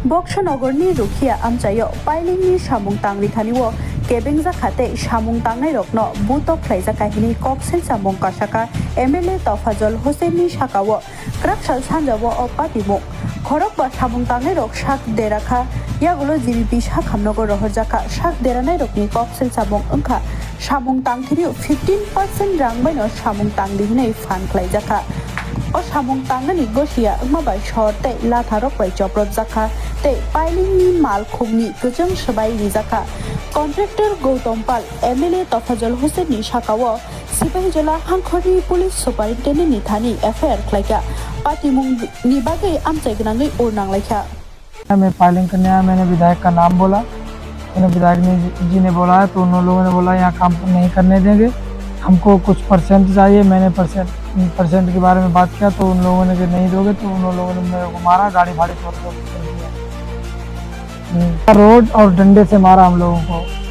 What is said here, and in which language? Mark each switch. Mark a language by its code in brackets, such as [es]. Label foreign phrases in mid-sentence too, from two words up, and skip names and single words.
[trp] बक्सनगरनि रुखिया आमचायो पाइलिंनि सामुं तांरिखानिवो केबेंजा खाते सामुं तांनाय रखनो बुतो ख्लाइजा काहिनी कक्सेल सामुं कासाका एमएलए तफाजल हुसैननि साकावो क्राकसाल सानजावो अपातिमु खरक बा सामुं तांनाय रक साक देराखा यागुलो जीबीपी साखामनगर रहरजाका साक देरानाय रकनि कक्सेल सामुं अंखा सामुं तांथिरि 15% रांबायनो सामुं तांदिहिनै फान ख्लाइजाका o samung tangani gosia mabai shorte latharok bai choprot jaka te piling ni mal khumni gojong sabai rijaka contractor Gautam Pal MLA Tafazol Hussein ni sakawo sipai jola hangkhori police superintendent ni thani FIR khlaika patimung ni bagai amchai gnangai ornang laika [hi] मैं फाइलिंग करने आया। मैंने विधायक का नाम बोला। मैंने विधायक जी ने बोला है तो उन लोगों ने बोला यहाँ काम नहीं करने देंगे, हमको कुछ परसेंट चाहिए। मैंने परसेंट के बारे में बात किया तो उन लोगों ने कि नहीं दोगे, तो उन लोगों ने मेरे को मारा, गाड़ी फाड़ी तोड़ दिया, रोड और डंडे से मारा हम लोगों को।